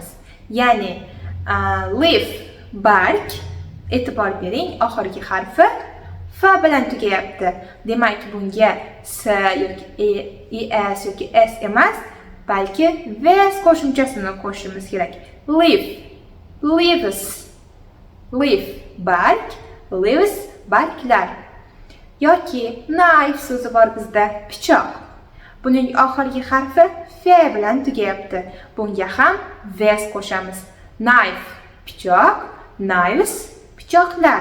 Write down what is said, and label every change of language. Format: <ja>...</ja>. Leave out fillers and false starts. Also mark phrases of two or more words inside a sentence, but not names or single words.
<uz>Ya'ni leaf, barg, e'tibor bering, oxirgi harfi f bilan tugayapti. Demak, bunga s yoki es yoki s emas, balki ves qo'shimchasini qo'shishimiz kerak.</uz> <en>Leaf, leaves, leaf,</en> <uz>barg, leaves, barglar. Yoki knife so'zi bor bizda, pichoq. Buning oxirgi harfi f bilan tugayapti. Bunga ham ves qo'shamiz. Knife, pichoq, knives, pichoqlar.</uz>